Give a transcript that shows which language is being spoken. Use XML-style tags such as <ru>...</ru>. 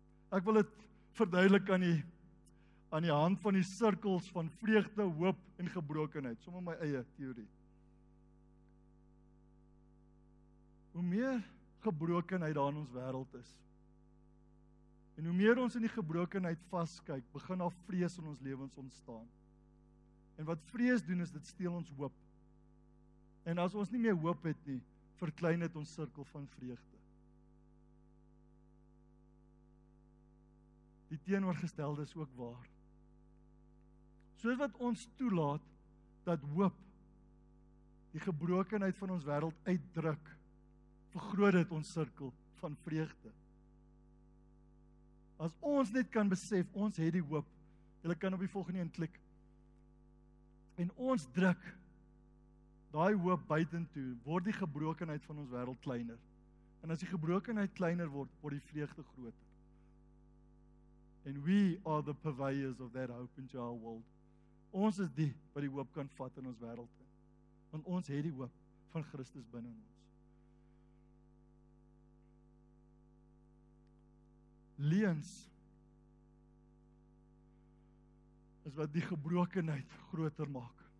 <af>Ek wil dit verduidelik aan die hand van die sirkels van vreugde, hoop en gebrokenheid, sommer my eie teorie. Hoe meer gebrokenheid daar in ons wêreld is, en hoe meer ons in die gebrokenheid vaskyk, begin daar vrees in ons lewens ontstaan. En wat vrees doen is, dit steel ons hoop. En as ons nie meer hoop het nie, verklein dit ons sirkel van vreugde. die teenoorgestelde is ook waar. Soos wat ons toelaat dat hoop die gebrokenheid van ons wêreld uitdruk, vergroot dit ons sirkel van vreugde. As ons net kan besef, ons het die hoop. Julle kan op die volgende een klik. En ons druk daai hoop buitentoe, word die gebrokenheid van ons wêreld kleiner. En as die gebrokenheid kleiner word, word die vreugde groter.</af> <en>And we are the purveyors of that hope into our world.</en> <af>Ons is die wat die hoop kan vat in ons wêreld. Want ons het die hoop van Christus binne ons. Leuns is wat die gebrokenheid groter maak.</af>